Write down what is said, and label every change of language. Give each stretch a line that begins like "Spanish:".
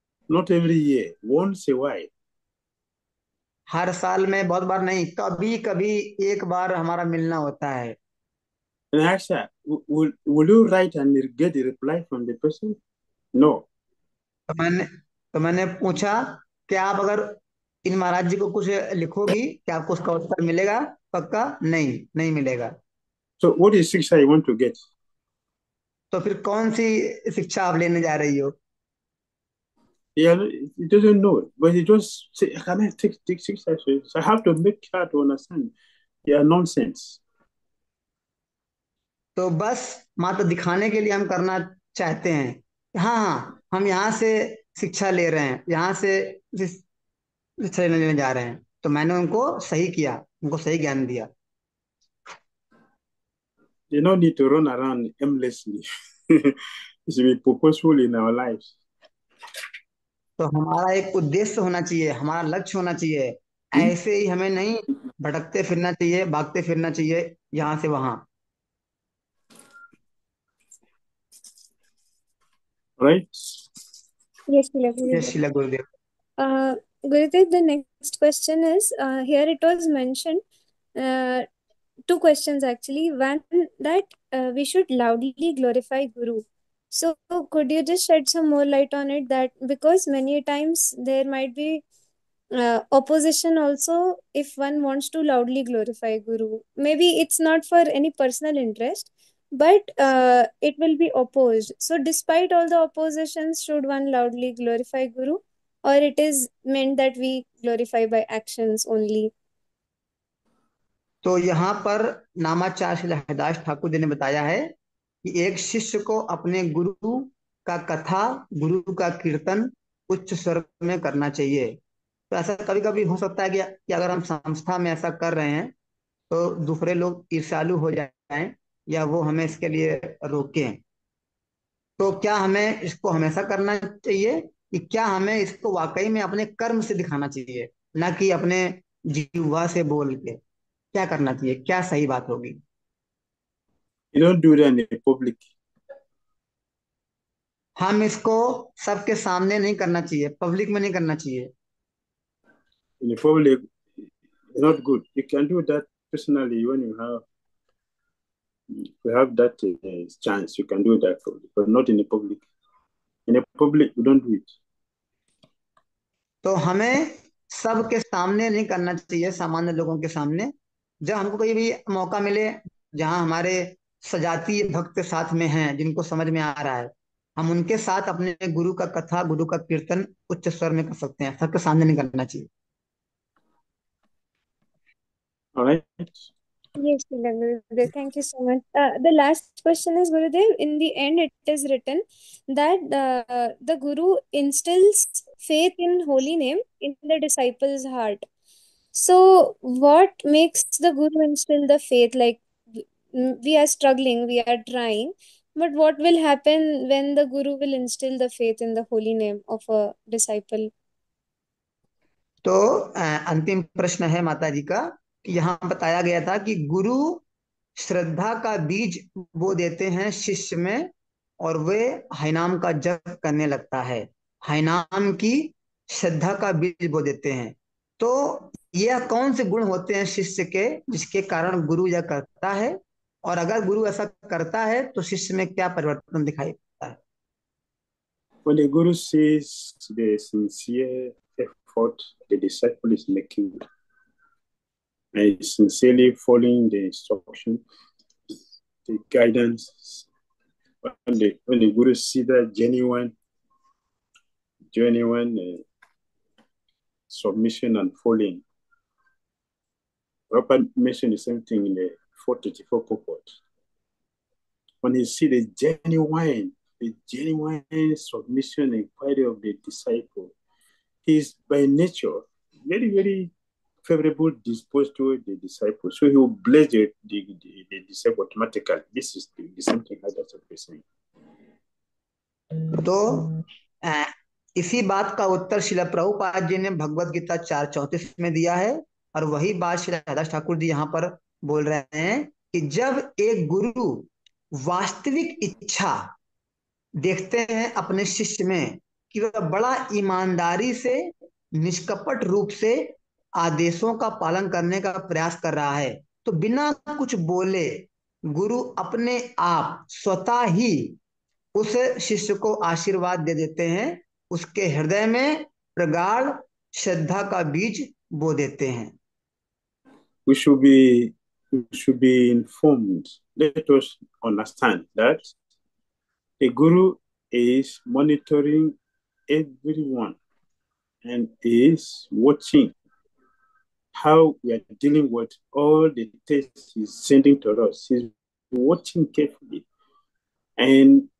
English: Not every year, once a while.
Hindi: हर साल में बहुत बार नहीं, कभी कभी एक बार हमारा मिलना होता है।
English: And I asked her, will you write and get a reply from the person? No.
Hindi: तो मैंने पूछा, क्या आप अगर इन महाराज जी को कुछ लिखोगी क्या आपको उसका उत्तर मिलेगा? पक्का नहीं मिलेगा।
English: So what is शिक्षा you want to get?
Hindi: तो फिर कौन सी शिक्षा आप लेने जा रही हो?
English: Yeah, he doesn't know, but he just say, "Can I take शिक्षा?" So I have to make her to understand. Yeah, nonsense.
Hindi: तो बस मात्र दिखाने के लिए हम करना चाहते हैं, हाँ हम यहाँ से शिक्षा ले रहे हैं, यहाँ से शिक्षा लेने जा रहे हैं, तो मैंने उनको सही किया, उनको सही ज्ञान दिया।
English: You don't need to run around aimlessly. It should be purposeful in our lives.
Hindi: तो हमारा एक उद्देश्य होना चाहिए, हमारा लक्ष्य होना चाहिए। ऐसे ही हमें नहीं भटकते फिरना चाहिए, भागते फिरना चाहिए यहाँ से वहां।
English: Right? Yes, Shila Yes, Gurudev. Shila Gurudev. Gurudev, the next question is, here it was mentioned, two questions actually. One, that we should loudly glorify Guru. So could you just shed some more light on it? That because many times there might be opposition also if one wants to loudly glorify Guru. Maybe it's not for any personal interest, but it will be opposed. So despite all the oppositions, should one loudly glorify Guru, or it is meant that we glorify by actions only?
Hindi: तो यहाँ पर नामाचार्य श्री हरिदास ठाकुर जी ने बताया है कि एक शिष्य को अपने गुरु का कथा, गुरु का कीर्तन उच्च स्वर में करना चाहिए। तो ऐसा कभी कभी हो सकता है कि अगर हम संस्था में ऐसा कर रहे हैं तो दूसरे लोग ईर्ष्यालु हो जाएं या वो हमें इसके लिए रोकें। तो क्या हमें इसको हमेशा करना चाहिए, कि क्या हमें इसको वाकई में अपने कर्म से दिखाना चाहिए, ना कि अपने जीवा से बोल के? क्या करना चाहिए, क्या सही बात होगी?
English: You don't do that in the public.
Hindi: हम इसको सबके सामने नहीं करना चाहिए, पब्लिक में नहीं करना चाहिए।
English: In the public, it's not good. You can do that personally when you have that chance. You can do that, but not in the public. In the public, we don't do it.
Hindi: तो हमें सबके सामने नहीं करना चाहिए, सामान्य लोगों के सामने। जब हमको कोई भी मौका मिले जहां हमारे सजातीय भक्त साथ में हैं, जिनको समझ में आ रहा है, हम उनके साथ अपने गुरु का कथा, गुरु का कीर्तन उच्च स्वर में कर सकते हैं, सबके सामने नहीं करना चाहिए।
English: All right. Yes, Srila Gurudev. Thank you so much. The last question is, Gurudev, in the end it is written that the Guru instills faith in holy name in the disciples' heart. So what makes the Guru instill the faith? Like, we are struggling, we are trying, but what will happen when the Guru will instill the faith in the holy name of a disciple?
Hindi: तो अंतिम प्रश्न है माता जी का, कि यहाँ बताया गया था कि गुरु श्रद्धा का बीज बो देते हैं शिष्य में, और वे हरिनाम का जप करने लगता है। हरिनाम की श्रद्धा का बीज बो देते हैं। तो यह कौन से गुण होते हैं शिष्य के, जिसके कारण गुरु यह करता है, और अगर गुरु ऐसा करता है तो शिष्य में क्या परिवर्तन दिखाई देता है?
English: When the Guru sees the sincere effort the disciple is making and sincerely following the instruction, the guidance, when the Guru sees that genuine submission and following. Prabhupada mentioned the same thing in the 434 purport. When he see the genuine submission and inquiry of the disciple, he is by nature very, very favorable disposed toward the disciple. So he will bless the disciple automatically. This is the same thing that's what we're saying.
Hindi: तो इसी बात का उत्तर शिला प्रभुपाद जी ने भगवत गीता 4:34 में दिया है, और वही बात श्री हरिदास ठाकुर जी यहाँ पर बोल रहे हैं कि जब एक गुरु वास्तविक इच्छा देखते हैं अपने शिष्य में कि वह बड़ा ईमानदारी से, निष्कपट रूप से आदेशों का पालन करने का प्रयास कर रहा है, तो बिना कुछ बोले गुरु अपने आप स्वतः ही उस शिष्य को आशीर्वाद दे देते हैं, उसके हृदय में प्रगाढ़ श्रद्धा का बीज बो देते हैं।
English: We should be informed. Let us understand that the Guru is monitoring everyone and is watching how we are dealing with all the tests he's sending to us. He's watching carefully. And